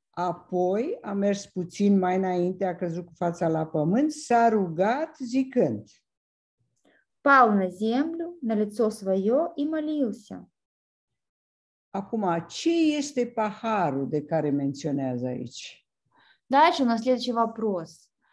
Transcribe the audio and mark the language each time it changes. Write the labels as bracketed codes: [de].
[ro] Apoi a mers puțin mai înainte, a căzut cu fața la pământ, s-a rugat zicând. [ru] Пал на землю, на лицо свое и молился. [ro] Acum, ce este paharul de care menționează aici? [ru] Дальше у нас следующий вопрос.